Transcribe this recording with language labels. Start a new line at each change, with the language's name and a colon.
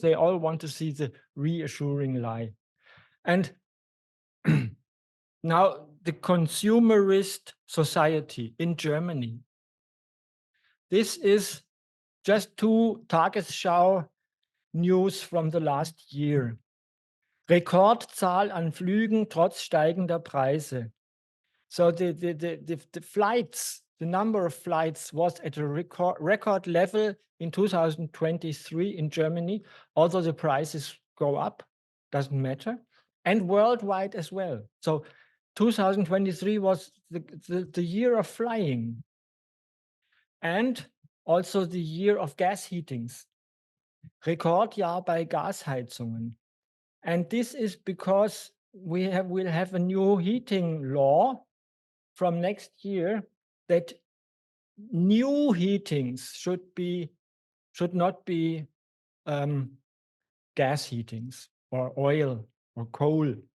English: They all want to see the reassuring lie. And now the consumerist society in Germany. This is just two Tagesschau news from the last year.
German: Rekordzahl an Flügen trotz steigender Preise.
English: So the flights, the number of flights was at a record level in 2023 in Germany, although the prices go up, doesn't matter, and worldwide as well. So 2023 was the year of flying, and also the year of gas heatings.
German: Rekordjahr bei Gasheizungen.
English: And this is because we'll have a new heating law from next year that new heatings should not be gas heatings or oil or coal.